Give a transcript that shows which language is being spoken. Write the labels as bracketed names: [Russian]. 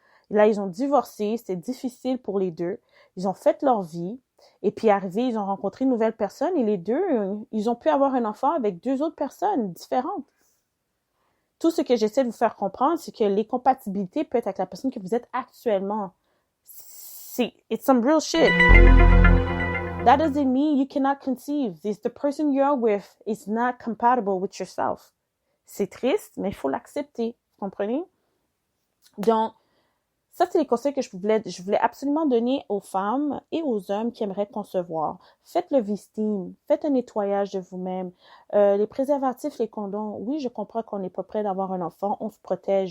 [French] Et là, ils ont divorcé, c'était difficile pour les deux. Ils ont fait leur vie, et puis arrivés, ils ont rencontré une nouvelle personne, et les deux, ils ont pu avoir un enfant avec 2 autres personnes différentes. Tout ce que j'essaie de vous faire comprendre, c'est que les compatibilités peuvent être avec la personne que vous êtes actuellement. [English] It's some real shit. That doesn't mean you cannot conceive. If the person you're with is not compatible with yourself. [French] C'est triste, mais il faut l'accepter. Vous comprenez? Donc, ça, c'est les conseils que je voulais absolument donner aux femmes et aux hommes qui aimeraient concevoir. Faites le V-Steam. Faites un nettoyage de vous-même. Les préservatifs, les condoms, oui, je comprends qu'on n'est pas prêt d'avoir un enfant. On se protège.